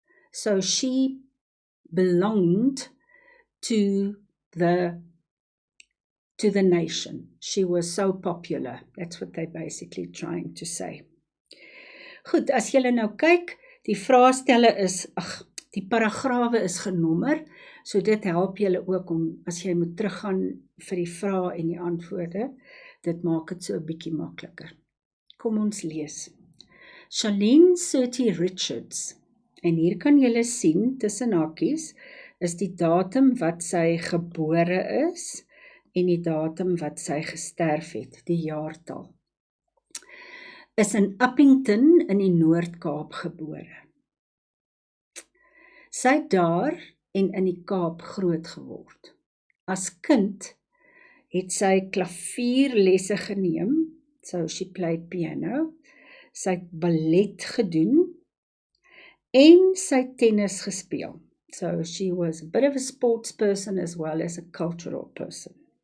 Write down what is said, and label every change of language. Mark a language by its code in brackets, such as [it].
[en] So she belonged to the nation. She was so popular. That's what they're basically trying to say. [af] Goed, as julle nou kyk, die vraestelle is, die paragrawe is genommer, so dit help julle ook om, as jy moet teruggaan vir die vrae en die antwoorde, dit maak dit so 'n bietjie makliker. Kom ons lees. Charlene Surtee Richards, en hier kan julle sien, tussen hakies, is die datum wat sy gebore is, en die datum wat sy gesterf het, die jaartal. Is in Upington in die Noord-Kaap gebore. Sy het daar en in die Kaap groot geword. As kind het sy klavierlesse geneem, [en] so she played piano, [af] sy het ballet gedoen, en sy het tennis gespeel. [en] So she was a bit of a sports person as well as a cultural person.